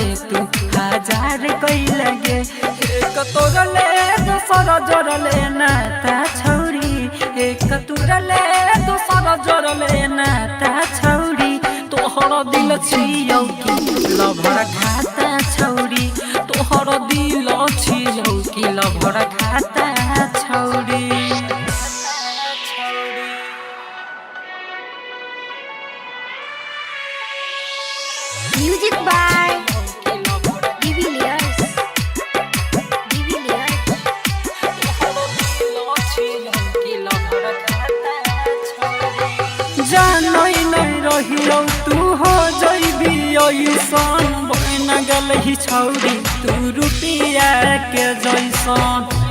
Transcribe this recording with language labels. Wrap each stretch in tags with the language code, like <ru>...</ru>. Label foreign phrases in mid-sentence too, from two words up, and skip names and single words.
<mai>तू हजार कई लागे एक तोरले दूसरा जोड़ले नाता छौरी एक तुरले दूसरा जोड़ले नाता छौरी तोहर दिल छियौ कि लभर खाता छौरी तोहर दिल छियौ कि लभर खाता छौरी</mai> <en>music by</en> <mai>जानई नहीं रहियो तू हो जइबी ऐसन बन गलही छौरी तू रुपिया के जैसन</mai>